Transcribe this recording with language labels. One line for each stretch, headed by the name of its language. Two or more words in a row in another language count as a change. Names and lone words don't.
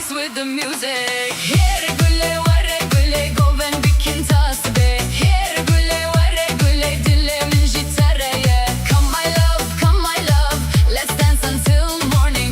English: with the music.
Kurdish: Here güle vare güle goven bikin tasbe. Here güle vare güle dilemin jitareye.
English: Come my love, let's dance until morning.